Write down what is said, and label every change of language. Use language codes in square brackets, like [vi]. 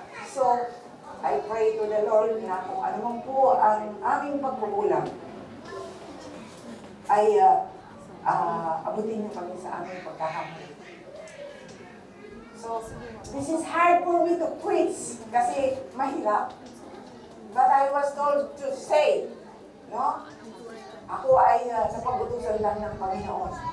[en] So, I pray to the Lord [tl] na kung ano man po ang aming pagkukulang ay abutin niyo kami sa aming pagkakamali. [en] So, this is hard for me to preach [tl] kasi mahirap. [en] But I was told to say, no? [tl] Ako ay napagutusan lang ng Panginoon.